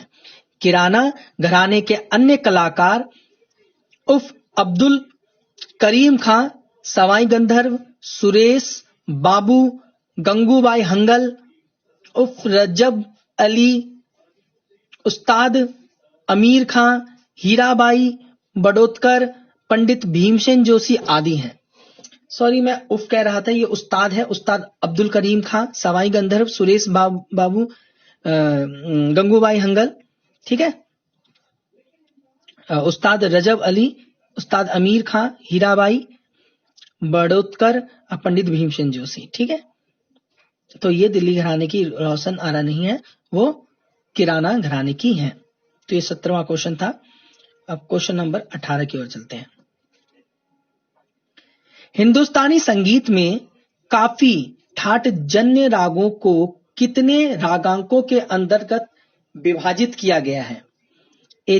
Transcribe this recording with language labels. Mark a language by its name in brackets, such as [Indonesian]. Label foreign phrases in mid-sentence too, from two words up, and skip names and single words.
[Hindi] किराना घराने के अन्य कलाकार उफ अब्दुल करीम खां, सवाई गंधर्व, सुरेश बाबू, गंगूबाई हंगल, उफ रजब अली, उस्ताद अमीर खां, हीराबाई बड़ोत्कर, पंडित भीमसेन जोशी आदि हैं। सॉरी, मैं उफ कह रहा था, ये उस्ताद है। उस्ताद अब्दुल करीम खां, सवाई गंधर्व, सुरेश बाबू, गंगूबाई हंगल, ठीक है, उस्ताद रजब अली, उस्ताद अमीर खां, हीराबाई बड़ोत्कर, पंडित भीमसेन जोशी। ठीक है, तो ये दिल्ली घराने की रोशन आरा नहीं है, वो किराना घराने की है। तो ये 17वां क्वेश्चन था। अब [English] question number [Hindi] 18 की ओर चलते हैं। हिंदुस्तानी संगीत में काफी ठाट जन्य रागों को कितने रागांकों के अंतर्गत विभाजित किया गया है।